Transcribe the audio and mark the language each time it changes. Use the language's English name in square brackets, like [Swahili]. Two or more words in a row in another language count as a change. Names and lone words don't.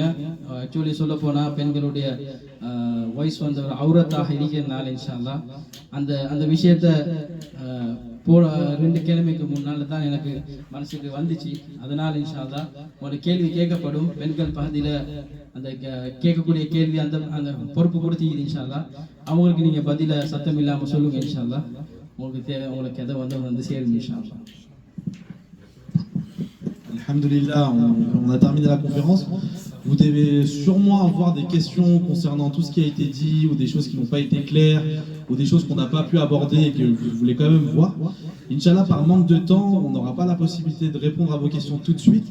[Tamil] ஆக்சுவலி சொல்ல போனால் பெண்களுடைய வாய்ஸ் வந்து ஒரு அவுரத்தாக இருக்கிறதுனால [Arabic] إن شاء الله [Tamil] அந்த விஷயத்தை 2 கிழமைக்கு முன்னால் தான் எனக்கு மனசுக்கு வந்துச்சு. அதனால் [Arabic] إن شاء الله [Tamil] ஒரு கேள்வி கேட்கப்படும். பெண்கள் பகுதியில் அந்த கேட்கக்கூடிய கேள்வி அந்த பொறுப்பு கொடுத்தீங்க [Arabic] إن شاء الله. [Tamil] அவங்களுக்கு நீங்கள் பதிலை சத்தம் இல்லாமல் சொல்லுங்கள் [Arabic] إن شاء الله. [Tamil] உங்களுக்கு எதை வந்து சேரும் [Arabic] إن شاء الله. [French] Alhamdulillah, on a terminé la conférence. Vous devez sûrement avoir des questions concernant tout ce qui a été dit, ou des choses qui n'ont pas été claires, ou des choses qu'on n'a pas pu aborder et que vous voulez quand même voir. Inch'Allah, par manque de temps, on n'aura pas la possibilité de répondre à vos questions tout de suite.